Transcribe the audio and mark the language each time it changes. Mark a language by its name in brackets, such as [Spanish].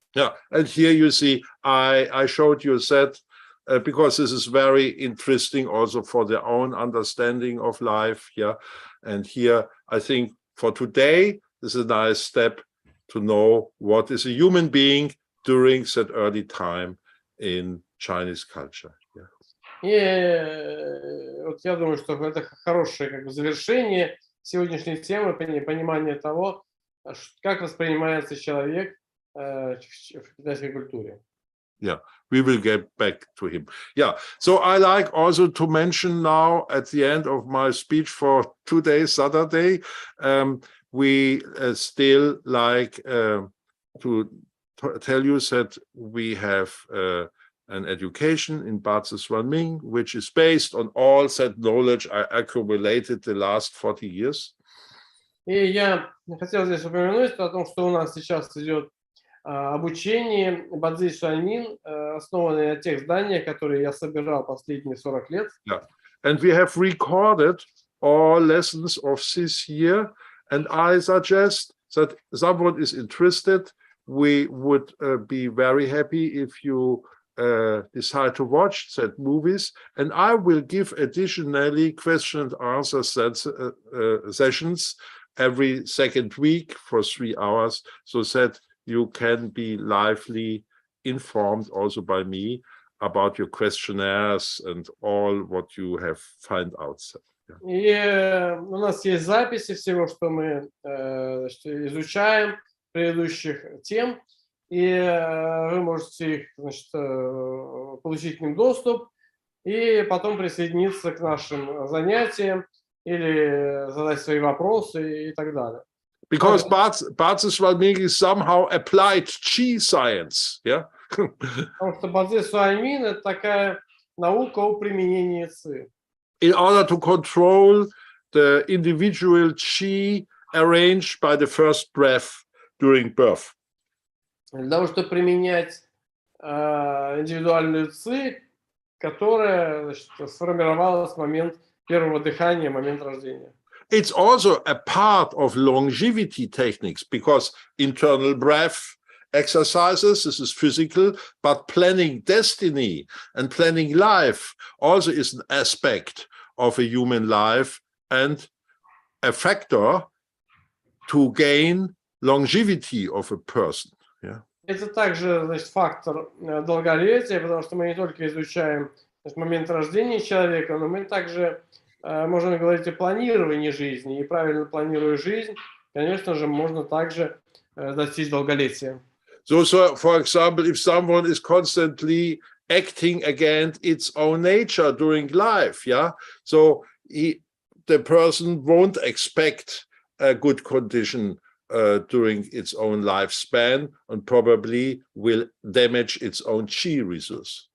[English] Yeah, and here you see, I showed you that because this is very interesting also for their own understanding of life. Yeah, and here I think for today, this is a nice step to know what is a human being during that early time in Chinese culture. Yeah. [Russian] И вот я думаю, что это хорошее как бы завершение сегодняшней темы, понимание того, как воспринимается человек в китайской культуре. [English] Yeah, we will get back to him. Yeah, so I like also to mention now at the end of my speech for today, Saturday, we still like to tell you that we have an education in ba-czы, which is based on all that knowledge I accumulated the last 40 years. [Russian] И я хотел здесь упомянуть о том, что у нас сейчас идет обучение ба-цзы Шаньмин, основанное на тех знаниях, которые я собирал последние 40 лет. Yeah. [English] And we have recorded all lessons of this year, and I suggest that someone is interested. We would be very happy if you decide to watch that movies, and I will give additionally question and answer sessions every second week for 3 hours, so that you can be lively informed also by me about your questionnaires and all what you have find out. [Russian] И у нас есть записи всего, что мы изучаем, предыдущих тем, и вы можете их, значит, получить к ним доступ и потом присоединиться к нашим занятиям или задать свои вопросы и так далее. [English] Because ba-czы is somehow applied Qi science, yeah? [Russian] Потому что ба-цзы это такая наука о применении ци. [English] In order to control the individual Qi arranged by the first breath during birth. [Russian] Для того, чтобы применять индивидуальную ци, которая, значит, сформировалась в момент первого дыхания, момент рождения. [English] It's also a part of longevity techniques, because internal breath exercises, this is physical, but planning destiny and planning life also is an aspect of a human life and a factor to gain longevity of a person. Yeah. [Russian] Это также, значит, фактор долголетия, потому что мы не только изучаем, значит, момент рождения человека, но мы также можем говорить о планировании жизни. И правильно планируя жизнь, конечно же, можно также достичь долголетия. [English] So, for example, if someone is constantly acting against its own nature during life, yeah, so the person won't expect a good condition during its own lifespan and probably will damage its own chi resource.